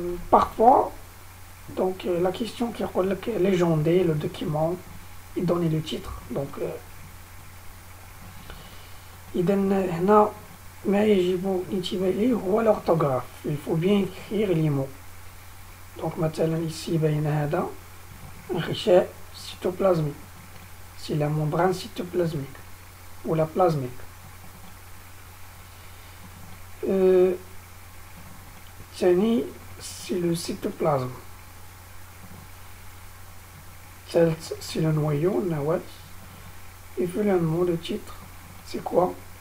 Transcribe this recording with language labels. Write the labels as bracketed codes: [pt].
[fr] Parfois, donc la question qui est légender le document et donner le titre. [ar] Donc إذا هنا ما يجب الانتباه إليه هو l'orthographe. [fr] Il faut bien écrire les mots. Donc [ar] مثلا [fr] ici [ar] بين هذا [fr] un غشاء cytoplasmique. C'est la membrane cytoplasmique ou la plasmique. [ar] ثاني [fr] c'est le cytoplasme. [ar] ثالث [fr] c'est le noyau, [ar] النواة. [fr] Et finalement le titre c'est quoi?